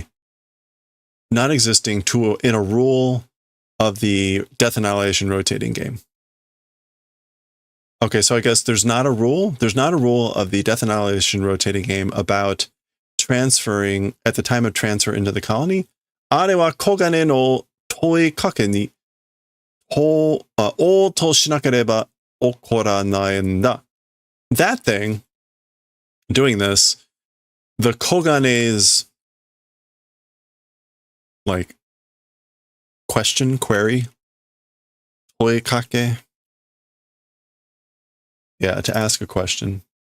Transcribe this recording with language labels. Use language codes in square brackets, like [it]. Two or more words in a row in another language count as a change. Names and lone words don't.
[en] Not existing in a rule of the Death Annihilation rotating game. Okay, so I guess there's not a rule. There's not a rule of the Death Annihilation rotating game about transferring at the time of transfer into the colony. [ja] あれはコガネの問いかけに応答しなければ起こらないんだ. [en] That thing, doing this, the Kogane's like query, [ja] 問いかけ. [en] Yeah, to ask a question.